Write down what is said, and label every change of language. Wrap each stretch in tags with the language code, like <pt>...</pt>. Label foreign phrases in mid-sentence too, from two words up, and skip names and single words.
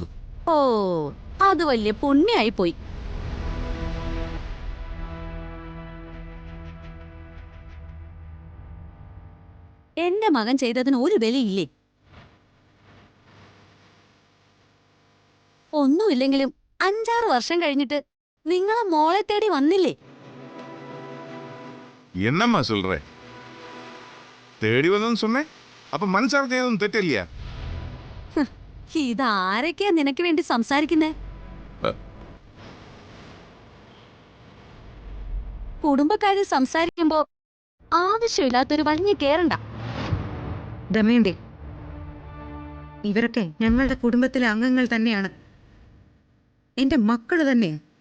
<ml>ഓ, അത് വലിയ പുണ്യായി പോയി. എന്റെ മകൻ ചെയ്തതിന് ഒരു വിലയില്ലേ? ഒന്നുമില്ലെങ്കിലും 5-6 വർഷം കഴിഞ്ഞിട്ട് നിങ്ങളെ മോളെ തേടി വന്നില്ലേ?</ml> <ta>என்னம்மா சொல்ற? தேடி வந்தோன்னு சொன்னேன். அப்ப மனசார்த்தையும் തെറ്റില്ല.</ta> <ml>ഇതാരൊക്കെയാ നിനക്ക് വേണ്ടി സംസാരിക്കുന്നേ? കുടുംബക്കാര് സംസാരിക്കുമ്പോ ആവശ്യമില്ലാത്തൊരു വലിഞ്ഞു കേറണ്ട. ദമയന്തി, ഇവരൊക്കെ ഞങ്ങളുടെ കുടുംബത്തിലെ അംഗങ്ങൾ തന്നെയാണ്, എന്റെ മക്കള് തന്നെയാണ്.</ml>